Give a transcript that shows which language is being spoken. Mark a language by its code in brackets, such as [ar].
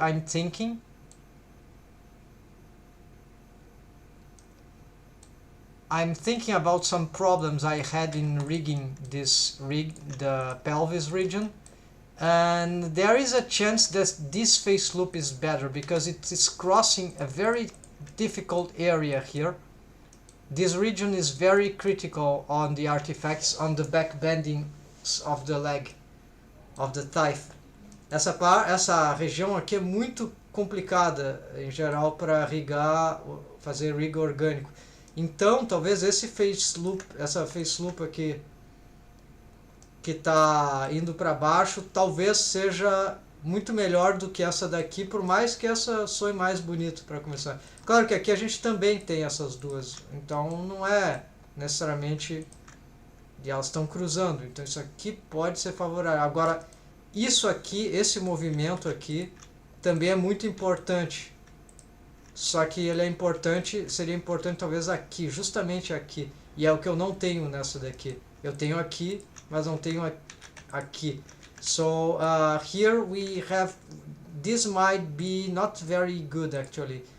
[en] I'm thinking about some problems I had in rigging the pelvis region, and there is a chance that this face loop is better because it is crossing a very difficult area here. This region is very critical on the artifacts, on the back bending of the leg, of the thigh. [pt] Essa região aqui é muito complicada em geral para rigar, fazer rig orgânico. Então, talvez essa face loop aqui que está indo para baixo, talvez seja muito melhor do que essa daqui, por mais que essa soe mais bonito para começar. Claro que aqui a gente também tem essas duas, então não é necessariamente, e elas estão cruzando, então isso aqui pode ser favorável. Agora, isso aqui, esse movimento aqui, também é muito importante. Só que ele é importante, seria importante talvez aqui, justamente aqui. E é o que eu não tenho nessa daqui. Eu tenho aqui, mas não tenho aqui. [en] So here we have, this might be not very good actually.